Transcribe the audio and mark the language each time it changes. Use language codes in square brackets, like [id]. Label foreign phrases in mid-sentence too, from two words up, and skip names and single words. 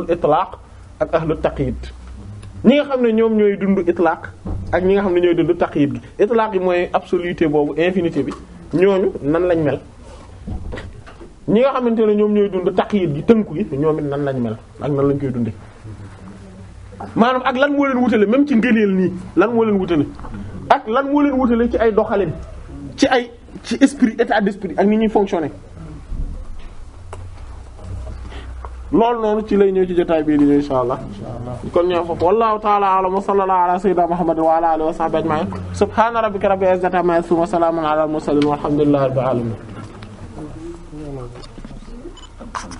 [wo] itlaq ak [ar] أهل التقييد [wo] ñi nga xam ne ñoom ñooy dund itlaq ak ñi nga xam ne ñooy dund taqyid gi itlaq yi mooy absoluté boobu infinité bi ñooñu nan lañ mel ñi nga xamante ne ñoom ñooy dund taqyid gi tënku gi ñoom it nan lañ mel ak nan lañ koy dundee maanaam ak lan moo leen wutale même ci ngëneel nii lan moo leen wutale ak lan moo leen wutale ci ay doxalin ci [fr] esprit état d'esprit [wo] ak ni ñuy fonctionner loolu noonu ci lay ñëw ci jotaay bii di ñëw [ar] إن شاء الله [wo] kon ñëw foofu [ar] والله تعالى أعلم وصلى الله على سيدنا محمد وعلى آله وصحبه أجمعين سبحان ربك رب العزة عما يصفون وسلام على المرسلين والحمد لله رب العالمين